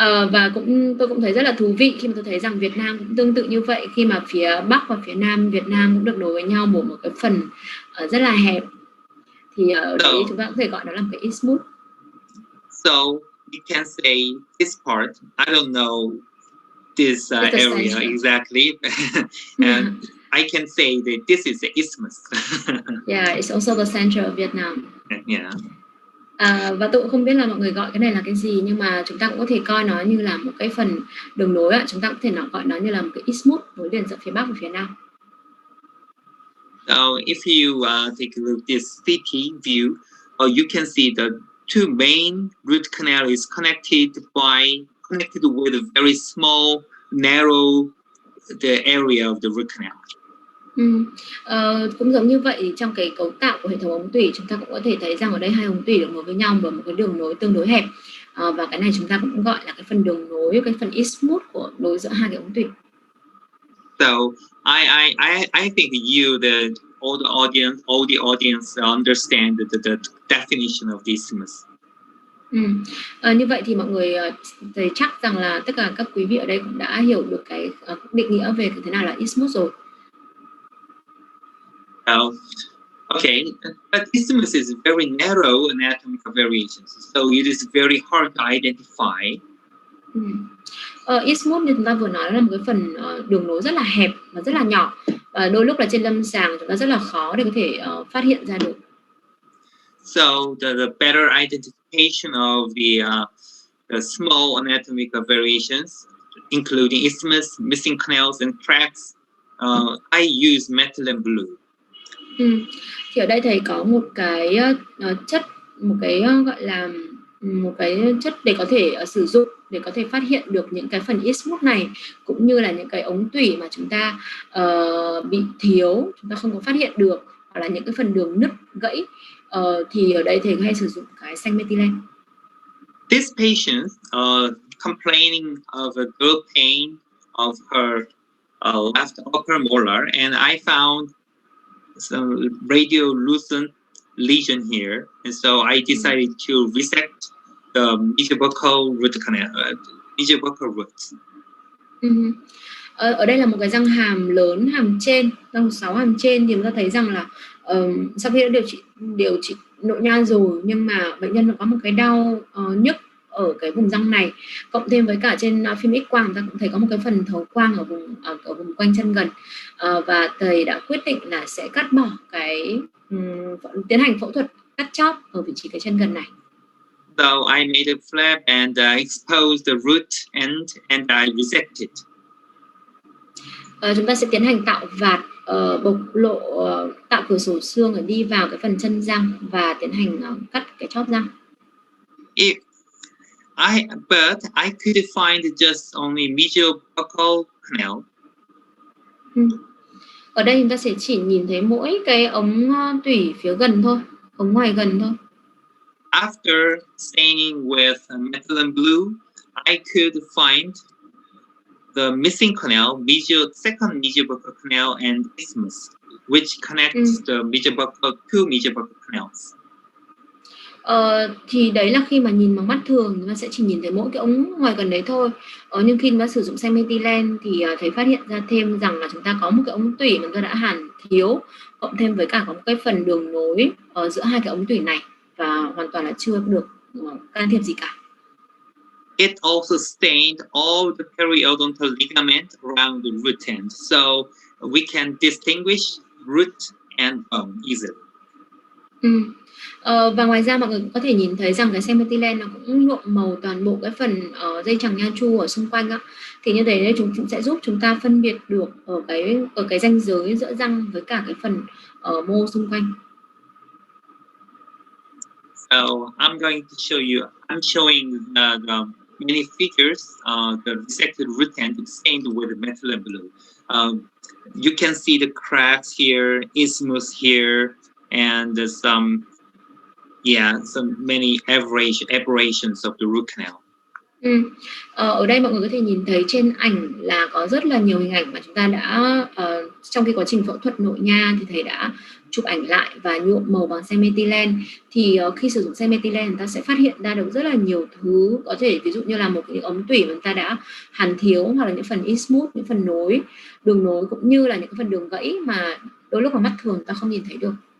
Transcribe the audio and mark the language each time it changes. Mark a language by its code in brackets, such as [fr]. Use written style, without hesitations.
[vi] Và tôi cũng thấy rất là thú vị khi mà tôi thấy rằng Việt Nam cũng tương tự như vậy, khi mà phía Bắc và phía Nam Việt Nam cũng được nối với nhau bởi một cái phần rất là hẹp, thì ở đấy chúng ta có thể gọi nó là một cái isthmus. [en] So you can say this part, I don't know this area exactly, and I can say that this is the isthmus. Yeah, it's also the center of Vietnam. Yeah. [vi] Và tôi cũng không biết là mọi người gọi cái này là cái gì, nhưng mà chúng ta cũng có thể coi nó như là một cái phần đường nối ạ. Chúng ta có thể gọi nó như là một cái isthmus nối liền giữa phía Bắc và phía Nam. [en] So if you take a look at this city view, you can see the two main root canal is connected with a very small, narrow the area of the root canal. [vi] Cũng giống như vậy, trong cái cấu tạo của hệ thống ống tủy, chúng ta cũng có thể thấy rằng ở đây hai ống tủy được nối với nhau bởi một cái đường nối tương đối hẹp, và cái này chúng ta cũng gọi là cái phần đường nối, cái phần isthmus của nối giữa hai cái ống tủy. [en] So I think all the audience understand the definition of the isthmus. [vi] Như vậy thì mọi người thầy chắc rằng là tất cả các quý vị ở đây cũng đã hiểu được cái định nghĩa về thế nào là isthmus rồi. [en] Okay, but isthmus is very narrow anatomical variations, so it is very hard to identify. [vi] Isthmus như chúng ta vừa nói là một cái phần đường nối rất là hẹp và rất là nhỏ, và đôi lúc là trên lâm sàng chúng ta rất là khó để có thể phát hiện ra được. [en] So the better identification of the small anatomical variations, including isthmus, missing canals, and cracks, I use methylene blue. [vi] Thì ở đây thầy có một cái chất, một cái gọi là một cái chất để có thể sử dụng để có thể phát hiện được những cái phần isthmus này, cũng như là những cái ống tủy mà chúng ta bị thiếu, chúng ta không có phát hiện được, hoặc là những cái phần đường nứt gãy, thì ở đây thầy hay sử dụng cái xanh methylene. [en] This patient complaining of a girl pain of her left upper molar, and I found some radiolucent lesion here, and so I decided to resect the mesobuccal root canal, mesobuccal root. [vi] Ở đây là một cái răng hàm lớn, hàm trên, răng 6 hàm trên, thì chúng ta thấy rằng là sau khi đã điều trị nội nha rồi, nhưng mà bệnh nhân có một cái đau nhức ở cái vùng răng này, cộng thêm với cả trên phim X quang ta cũng thấy có một cái phần thấu quang ở vùng quanh chân gần, và thầy đã quyết định là sẽ cắt bỏ cái tiến hành phẫu thuật cắt chóp ở vị trí cái chân gần này. [en] So I made a flap and exposed the root end and I resected. [vi] Chúng ta sẽ tiến hành tạo vạt, bộc lộ, tạo cửa sổ xương để đi vào cái phần chân răng và tiến hành cắt cái chóp răng. [en] But I could find just only mesobuccal canal. [vi] Ở đây chúng ta sẽ chỉ nhìn thấy mỗi cái ống tủy phía gần thôi, ống ngoài gần thôi. [en] After staining with methylene blue, I could find the missing canal, second mesobuccal canal, and isthmus, which connects the two mesobuccal canals. [vi] Thì đấy là khi mà nhìn bằng mắt thường chúng ta sẽ chỉ nhìn thấy mỗi cái ống ngoài gần đấy thôi. Nhưng khi mà sử dụng xanh methylene thì thầy phát hiện ra thêm rằng là chúng ta có một cái ống tủy mà chúng ta đã hàn thiếu, cộng thêm với cả có một cái phần đường nối giữa hai cái ống tủy này, và hoàn toàn là chưa được can thiệp gì cả. [en] It also stained all the periodontal ligament around the root end, so we can distinguish root and bone easily. [vi] Và ngoài ra mọi người cũng có thể nhìn thấy rằng cái xanh methylene nó cũng nhuộm màu toàn bộ cái phần dây chằng nha chu ở xung quanh á. Thì như thế chúng sẽ giúp chúng ta phân biệt được ở cái ranh giới giữa răng với cả cái phần mô xung quanh. [en] So I'm going to show you. I'm showing the many figures. The resected root end stained with methylene blue. You can see the cracks here, isthmus here, and some many aberrations of the root canal. [vi] Ở đây mọi người có thể nhìn thấy trên ảnh là có rất là nhiều hình ảnh mà chúng ta đã trong cái quá trình phẫu thuật nội nha thì thầy đã chụp ảnh lại và nhuộm màu bằng xanh methylene. Thì khi sử dụng xanh methylene chúng ta sẽ phát hiện ra được rất là nhiều thứ, có thể ví dụ như là một cái ống tủy mà chúng ta đã hàn thiếu, hoặc là những phần isthmus, những phần nối, đường nối, cũng như là những phần đường gãy mà đôi lúc mà mắt thường ta không nhìn thấy được.